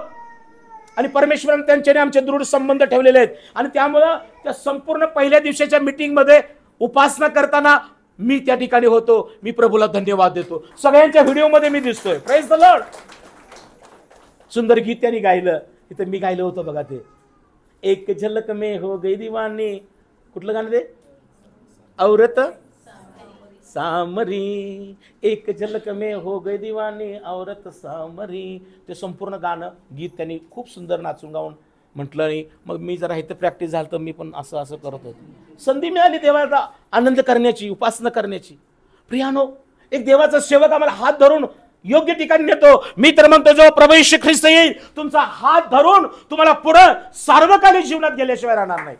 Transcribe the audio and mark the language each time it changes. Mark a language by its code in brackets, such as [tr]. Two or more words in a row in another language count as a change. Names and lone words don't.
[mr] आणि परमेश्वराने त्यांच्याने आमचे दृढ संबंध ठेवलेले आहेत. आणि त्यामुळं त्या संपूर्ण पहिल्या दिवसाच्या मीटिंगमध्ये उपासना करताना मी त्या ठिकाणी होतो. मी प्रभूला धन्यवाद देतो. सगळ्यांच्या व्हिडिओमध्ये मी दिसतोय. [en] Praise the Lord. [mr] सुंदर गीत त्यांनी गायलं. तिथं मी गायलं होतं बघा ते, [hi] एक झलक में हो गई दीवानी. [mr] कुठलं गाणं ते? [hi] औरत सामरी, एक झलक में हो गई दीवानी औरत सामरी. [mr] ते संपूर्ण गाणं गीत त्यांनी खूप सुंदर नाचून गाऊन म्हटलं. नाही मग मी जरा इथं प्रॅक्टिस झालं तर मी पण असं असं करत होतो. संधी मिळाली देवाचा आनंद करण्याची, उपासना करण्याची. प्रियानो, एक देवाचा सेवक आम्हाला हात धरून योग्य ठिकाणी नेतो. मी तर म्हणतो, जो प्रभू येशू ख्रिस्त येईल तुमचा हात धरून तुम्हाला पुढे सार्वकालिक जीवनात गेल्याशिवाय राहणार नाही.